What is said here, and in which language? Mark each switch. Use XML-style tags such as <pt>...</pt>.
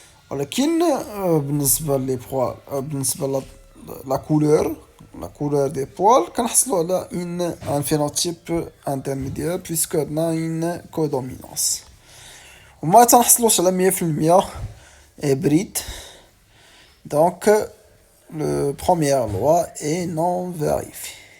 <ar>ولكن بالنسبة لي</ar> <fr>poils</fr> <ar>بالنسبة</ar> <fr>la couleur des poils</fr> <ar>كنحصلو على</ar> <fr>un phénotype intermédiaire puisque</fr> <ar>عندنا</ar> <fr>une codominance.</fr> <ar>وما تنحصلوش على 100% hybride.</ar> <fr>Donc la première loi est non vérifiée.</fr>